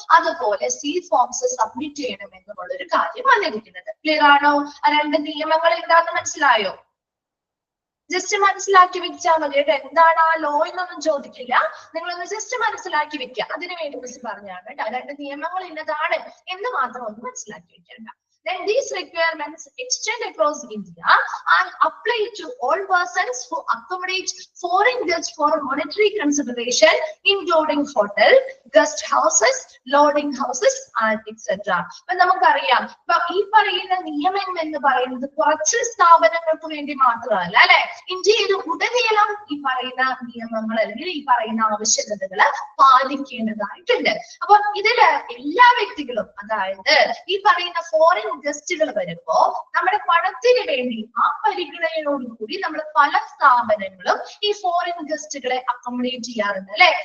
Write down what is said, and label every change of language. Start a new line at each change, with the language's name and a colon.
Malayalam: അതുപോലെ C forms submit ചെയ്യണം എന്നുള്ള ഒരു കാര്യം വന്നിരിക്കുന്നത്. ക്ലിയർ ആണോ? ആ രണ്ട് നിയമങ്ങൾ എന്താണെന്ന് മനസ്സിലായോ? ജസ്റ്റ് മനസ്സിലാക്കി വെച്ചാൽ മതി. എന്താണ് ആ ലോ എന്നൊന്നും ചോദിക്കില്ല, നിങ്ങളൊന്ന് ജസ്റ്റ് മനസ്സിലാക്കി വെക്കുക. അതിനു വേണ്ടി മിസ് പറഞ്ഞാണ് കേട്ടോ. രണ്ട് നിയമങ്ങൾ ഇന്നതാണ് എന്ന് മാത്രം ഒന്ന് മനസ്സിലാക്കി വെക്കണ്ട.
English: Then these requirements extend across India and apply to all persons who accommodate foreign guests for monetary consideration, including hotel, guest houses, lodging houses, and etc.
Malayalam: അപ്പൊ നമുക്കറിയാം, ഇപ്പൊ ഈ പറയുന്ന നിയമം എന്ന് പറയുന്നത് കുറച്ച് സ്ഥാപനങ്ങൾക്ക് വേണ്ടി മാത്രമല്ല അല്ലെ. ഇന്ത്യയിൽ ഉടനീളം ഈ പറയുന്ന നിയമങ്ങൾ അല്ലെങ്കിൽ ഈ പറയുന്ന ആവശ്യകതകൾ പാലിക്കേണ്ടതായിട്ടുണ്ട്. അപ്പൊ ഇതില് എല്ലാ വ്യക്തികളും, അതായത് ഈ പറയുന്ന ഫോറിൻ ഗസ്റ്റുകൾ വരുമ്പോ നമ്മുടെ പണത്തിന് വേണ്ടി ആ പരിഗണനയോടുകൂടി നമ്മൾ പല സ്ഥാപനങ്ങളും ഈ ഫോറിൻ ഗസ്റ്റുകളെ അക്കോമഡേറ്റ് ചെയ്യാറുണ്ട് അല്ലെ.